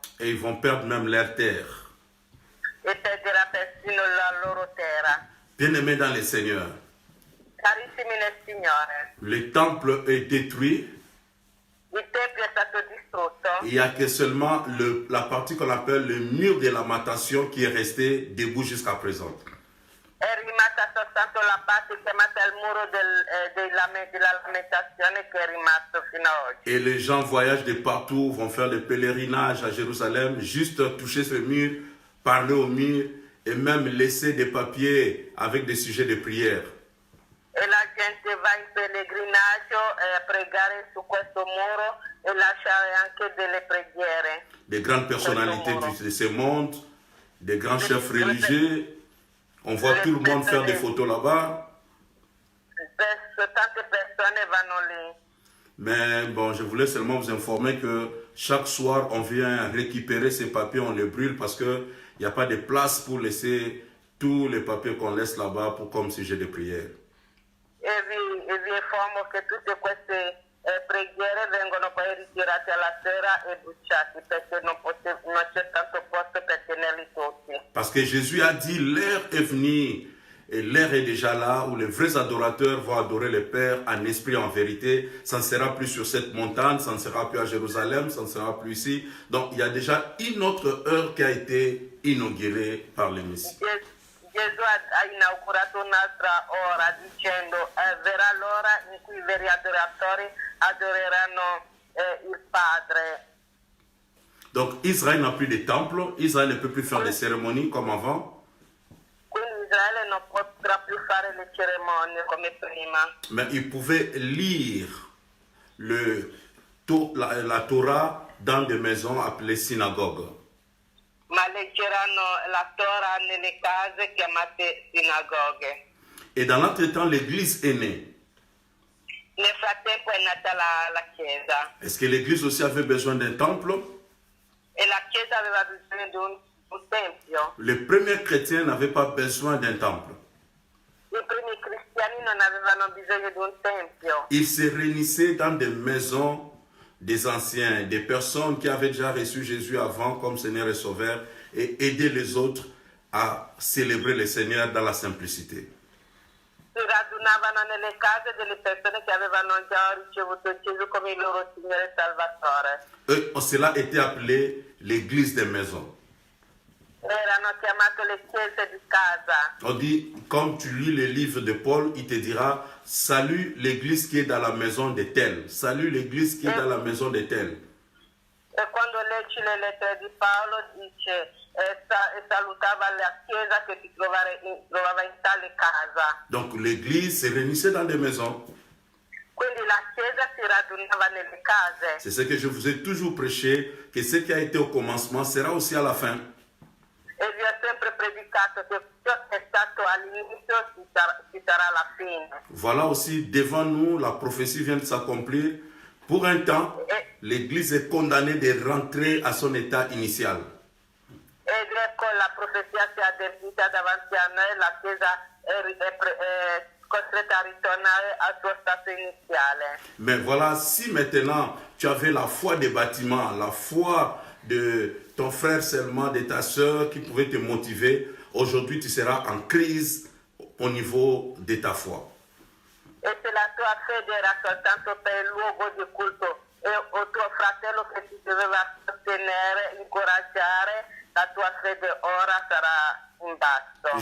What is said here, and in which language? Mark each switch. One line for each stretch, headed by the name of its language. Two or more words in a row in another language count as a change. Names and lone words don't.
French: Et ils vont perdre même leur terre.
Italian: e perderà persino la loro terra.
French: Bien-aimés dans le Seigneur,
Italian: Carissimi nel Signore,
French: le temple est détruit.
Italian: il Tempio è stato distrutto,
French: Il n'y a que seulement la partie qu'on appelle le mur de lamentation qui est resté debout jusqu'à présent.
Italian: è rimasta soltanto la parte chiamata il muro della lamentazione che è rimasto fino ad oggi.
French: Et les gens voyagent de partout, vont faire le pèlerinage à Jérusalem, juste toucher ce mur, parler au mur et même laisser des papiers avec des sujets de prière.
Italian: E la gente va in pellegrinaggio a pregare su questo muro e lasciare anche delle preghiere.
French: Des grandes personnalités de ce monde, des grands chefs religieux. On voit tout le monde faire des photos là-bas.
Italian: Tante persone vanno lì.
French: Mais bon, je voulais seulement vous informer que chaque soir, on vient récupérer ces papiers, on les brûle parce qu'il n'y a pas de place pour laisser tous les papiers qu'on laisse là-bas comme sujet de prière.
Italian: E vi informo che tutte queste preghiere vengono poi ritirate alla sera e bruciate perché non c'è tanto posto per tenerli tutti.
French: Parce que Jésus a dit, l'heure est venue et l'heure est déjà là où les vrais adorateurs vont adorer le Père en esprit, en vérité. Ça ne sera plus sur cette montagne, ça ne sera plus à Jérusalem, ça ne sera plus ici. Donc il y a déjà une autre heure qui a été inaugurée par le Messie.
Italian: Gesù ha inaugurato un'altra ora dicendo verrà l'ora in cui i veri adoratori adoreranno il Padre.
French: Donc Israël n'a plus de temple, Israël ne peut plus faire des cérémonies comme avant.
Italian: Quindi Israele non potrà più fare le cerimonie come prima.
French: Mais il pouvait lire la Torah dans des maisons appelées synagogues.
Italian: ma leggeranno la Torah nelle case chiamate sinagoghe.
French: Et dans l'entretemps, l'Église est née.
Italian: Nel frattempo è nata la Chiesa
French: Est-ce que l'Église aussi avait besoin d'un temple?
Italian: e la Chiesa aveva bisogno di un tempio.
French: Les premiers chrétiens n'avaient pas besoin d'un temple.
Italian: I primi cristiani non avevano bisogno di un tempio.
French: Ils se réunissaient dans des maisons des anciens, des personnes qui avaient déjà reçu Jésus avant comme Seigneur et Sauveur et aider les autres à célébrer le Seigneur dans la simplicité.
Italian: Si radunavano nelle case delle persone che avevano già ricevuto Gesù come il loro Signore e Salvatore.
French: Cela était appelé l'église des maisons.
Italian: Erano chiamate le chiese di casa.
French: On dit, comme tu lis le livre de Paul, il te dira, salue l'église qui est dans la maison de tel. Salue l'église qui est dans la maison de tel.
Italian: E quando leggi le lettere di Paolo dice salutava la chiesa che si trovava in tale casa.
French: Donc l'église se réunissait dans des maisons.
Italian: Quindi la chiesa si radunava nelle case.
French: C'est ce que je vous ai toujours prêché, que ce qui a été au commencement sera aussi à la fin.
Italian: E vi ho sempre predicato che ciò che è stato all'inizio ci sarà alla fine.
French: Voilà aussi, devant nous, la prophétie vient de s'accomplir. Pour un temps, l'Église est condamnée de rentrer à son état initial.
Italian: Ed ecco la profezia si è adempiuta davanti a noi, la Chiesa è costretta a ritornare al suo stato iniziale.
French: Mais voilà, si maintenant tu avais la foi des bâtiments, la foi de ton frère seulement, de ta soeur qui pouvait te motiver, aujourd'hui tu seras en crise au niveau de ta foi.
Italian: E se la tua fede era soltanto per il luogo di culto o tuo fratello che ti doveva sostenere, incoraggiare, la tua fede ora sarà in basso.